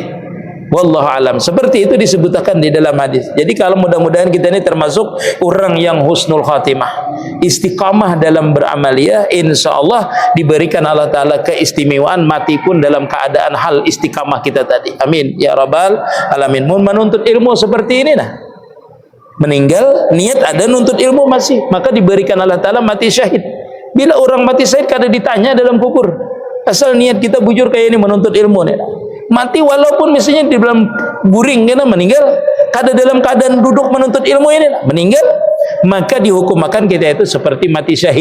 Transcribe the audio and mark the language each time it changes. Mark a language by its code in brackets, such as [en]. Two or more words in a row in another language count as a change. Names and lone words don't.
[ar] والله أعلم. [id] Seperti itu disebutkan di dalam hadis. Jadi kalau mudah-mudahan kita ini termasuk orang yang [ar] حسن الخاتمة, [id] istiqamah dalam beramaliyah, insyaallah diberikan Allah Ta'ala keistimewaan mati pun dalam keadaan hal istiqamah kita tadi. [ar] آمين يا رب العالمين. [id] Mun menuntut ilmu seperti ini nah, meninggal, niat ada, nuntut ilmu masih, maka diberikan Allah Ta'ala mati syahid. Bila orang mati syahid kada ditanya dalam kubur, asal niat kita bujur kayak ini menuntut ilmu nih. Mati walaupun misalnya di dalam guring kita meninggal, kada dalam keadaan duduk menuntut ilmu ini meninggal, maka dihukumkan kita itu seperti mati syahid.